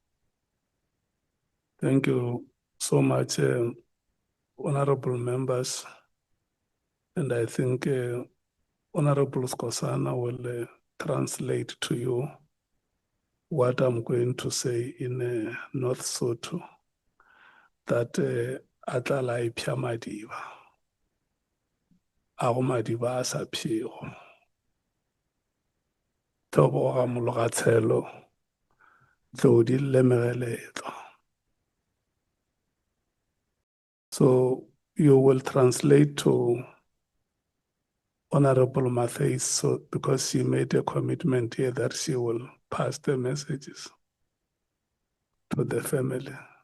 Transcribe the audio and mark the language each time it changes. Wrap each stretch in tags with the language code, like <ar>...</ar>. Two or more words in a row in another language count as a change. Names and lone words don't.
<en>Thank you so much, honorable members. And I think Honorable Skosana will translate to you what I'm going to say in North Sotho, that</en> <nso>atlala ipya madiba, ago madiba a sa phego, tobo ga mologatshelo, tlodi lemegeletlo.</nso> <en>So you will translate to Honorable Matthews, so because she made a commitment here that she will pass the messages to the family.</en>